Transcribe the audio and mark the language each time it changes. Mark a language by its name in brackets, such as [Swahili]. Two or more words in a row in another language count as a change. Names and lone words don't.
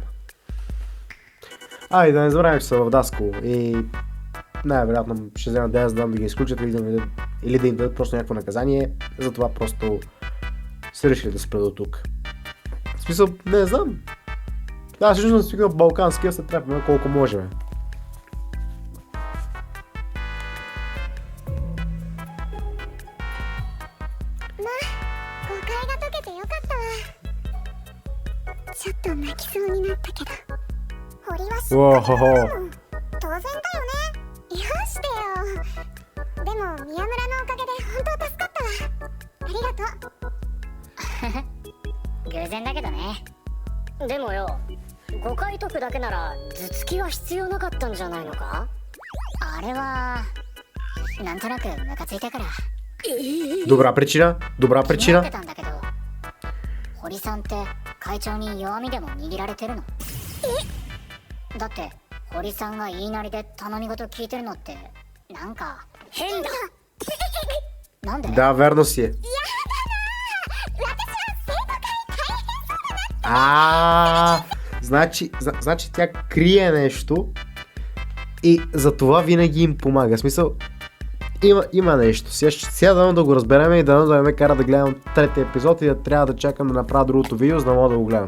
[Bulgarian] И да не забравяме, че са в Даскало и най-вероятно ще вземат да знам да ги изключат или да им дадат просто някакво наказание, затова просто са решили да спра до тук. В смисъл, не знам. Аз лично съм свикнал в балканския, се трепваме колко можем. [Japanese] 誤解が解けてよかったわ。ちょっと泣きそうになったけど、堀はしっわかりはは者だもん。当然だよね。許してよ。でも宮村のおかげで本当助かったわ。ありがとう。偶然だけどね。でもよ、誤解解くだけなら頭突きは必要なかったんじゃないのか？あれはなんとなくムカついたから。 [Bulgarian] Добра причина, добра [Japanese] 気になっ [Bulgarian] причина. [Japanese] てたんだけど、堀さんって会長に弱みでも握られてるの？だって堀さんが言いなりで頼み事聞いてるのってなんか変だ。なんで？ [Bulgarian] Да, верно си е. Значи тя крие нещо и за това винаги им помага. В смисъл, има нещо. Сега дано да го разберем и дано да ме кара да гледам третия епизод и да трябва да чакам да направя другото видео, за да мога да го гледам.